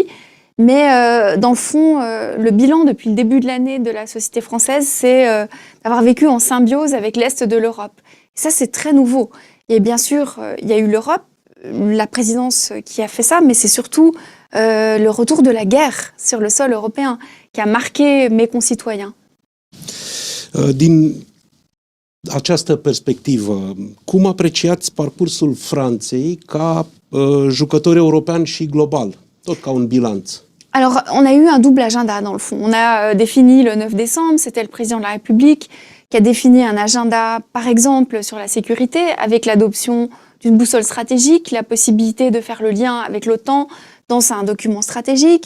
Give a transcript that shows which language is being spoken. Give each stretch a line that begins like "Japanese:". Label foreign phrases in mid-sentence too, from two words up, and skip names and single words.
French: Mais dans le fond, le bilan depuis le début de l'année de la société française, c'est d'avoir vécu en symbiose avec l'Est de l'Europe. Et ça, c'est très nouveau. Et bien sûr, il y a eu l'Europe, la présidence qui a fait ça, mais c'est surtout le retour de la guerre sur le sol européen qui a marqué mes concitoyens.
Romanian: Din această perspectivă, cum apreciați parcursul Franței ca jucător european și global, tot ca un bilanț?
French: Alors, on a eu un double agenda dans le fond. On a défini le 9 décembre, c'était le président de la République qui a défini un agenda, par exemple, sur la sécurité, avec l'adoption d'une boussole stratégique, la possibilité de faire le lien avec l'OTAN dans un document stratégique.